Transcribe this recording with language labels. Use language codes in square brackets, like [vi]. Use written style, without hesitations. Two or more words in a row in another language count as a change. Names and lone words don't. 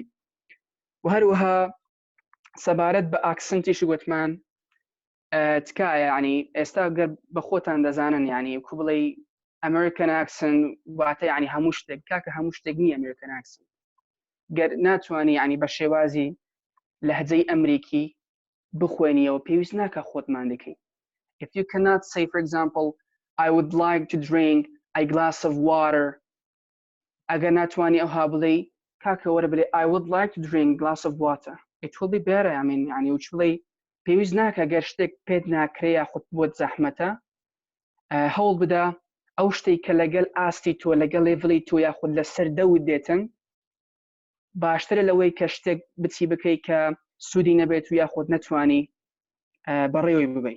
[ckb] و هەروەها سەبارەت بە ئاکسنتیش گوتمان تکایە ینی ئێستا گەر بە خۆتان دەزانن ینی کو بڵێ [en] American accent [ckb] واتە ینی هەموو شتێک، کاکە هەموو شتێک نییە [en] American accent. [ckb] گەر ناتوانانی ینی بە شێوازی لەهجەی ئەمریکی بخوێنیەوە پێویست ناکە خۆتمان دەکەی. [en] If you cannot say, for example, I would like to drink a glass of water, [ckb] ئەگەر ناتوانی ئەوها بڵێ کاکە وەرە بڵێ [en] I would like to drink a glass of water. It will be better. I mean [ckb] ینی وچ بڵێ پێویست ناکە گەر شتێک پێت ناکرێ یاخود بۆت زەحمەتە هەوڵ بدە ئەو شتێک کە لەگەڵ ئاستی تۆ لەگەڵ لێڤڵی تۆ یاخود لەسەر دەوت دێتن باشترە لەوەی کە شتێک بچی بکەی کە سوودی نەبێت و یاخود نەتوانی بەڕێوەی ببەی.